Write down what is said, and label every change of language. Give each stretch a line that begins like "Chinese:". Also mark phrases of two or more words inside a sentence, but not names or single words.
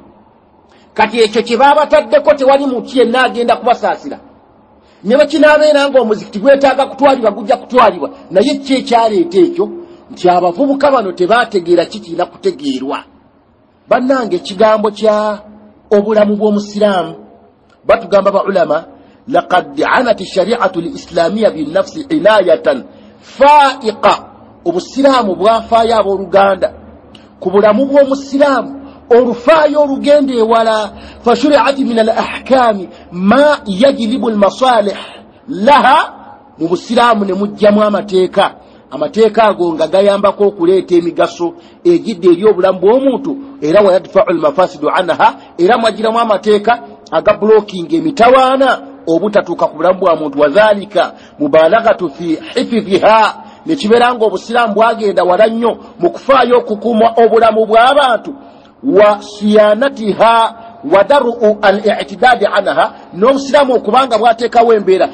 Ganda: Kati ekyo kye baabataddeko tewali muntu yenna agenda kubasaasira. Ne bwe kinaabeera ng'omuzikiti gwetaaga kutwalibwa gujja kutwalibwa, naye ki ekyaleeta ekyo? Nti abavubuka bano tebaategeera kikiina kutegeerwa. Bannange, ekigambo kya obulamu bw'omusiraamu batugamba ba ulama
Arabic: لقد عنت الشريعة الإسلامية بن نفس عناية فائقة
Ganda: obusiramu bwafaya aboluganda ku bulamu bw'omusiramu olufaayo olugenda ewala
Arabic: فشرعت من الأحكام ما يجلب المصالح لها
Ganda: mu busiramu ne mujjamu amateeka ago nga gayambako okuleeta emigaso egidde eri obulamu bw'omuntu era
Arabic: ويدفع المفاسد عنها
Ganda: era mwagiramu amateeka aga blocking emitawaana obutatuuka ku bulamu bwa muntu
Arabic: وذلك مبالغة في حفظها
Ganda: nekibeera nga obusiraamu bwagenda wala nnyo mu kufaayo okukuuma obulamu bw'abantu
Arabic: وصيانتها ودرء الاعتداء عنها
Ganda: n'obusiraamu okubanga bwateekawo embeera